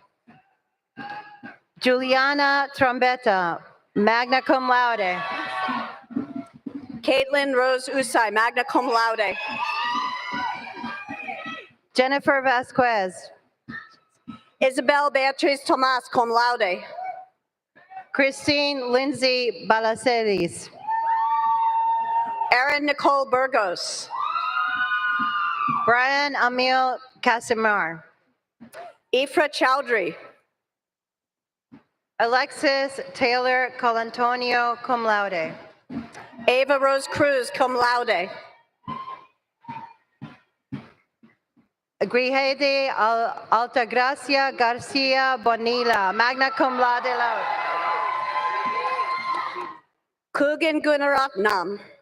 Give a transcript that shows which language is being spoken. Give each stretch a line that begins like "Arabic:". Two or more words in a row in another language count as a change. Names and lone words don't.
English: Juliana Trombetta,
Latin: magna cum laude.
English: Caitlin Rose Usai,
Latin: magna cum laude.
English: Jennifer Vasquez. Isabel Beatriz Tomas,
Latin: cum laude.
English: Christine Lindsay Balaceres. Erin Nicole Burgos. Brian Emil Casimir. Ifra Chowdhury. Alexis Taylor Colantonio,
Latin: cum laude.
English: Ava Rose Cruz,
Latin: cum laude.
English: Grihede Altagracia Garcia Bonilla,
Latin: magna cum laude.
English: Kugan Gunaratnam.